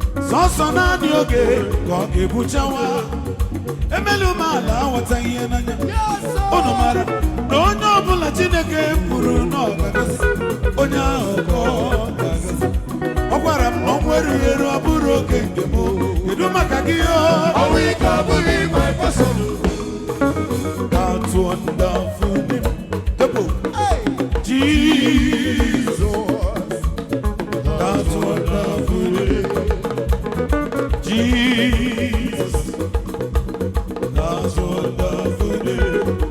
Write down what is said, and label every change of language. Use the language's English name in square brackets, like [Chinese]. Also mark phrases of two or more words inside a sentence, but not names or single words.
[Igbo] Sọsọ naanị oge ka ọ ga-ebuchawa. Emelu m ala, aghọtaghị ihe n'anya. Unu mara na onye ọbụla Chineke kwuru na ọ ga-agọzi, onye ahụ ka ọ ga-agọzi. Ọ gwara m na ọ nwere ihe ọ bụrụ oge nke m. Kedu maka gị, o? Ọnwụ ike abụghị [English] my portion. That wonderful name. Tempo. Hey. Jesus. That wonderful name. Jesus. That wonderful name.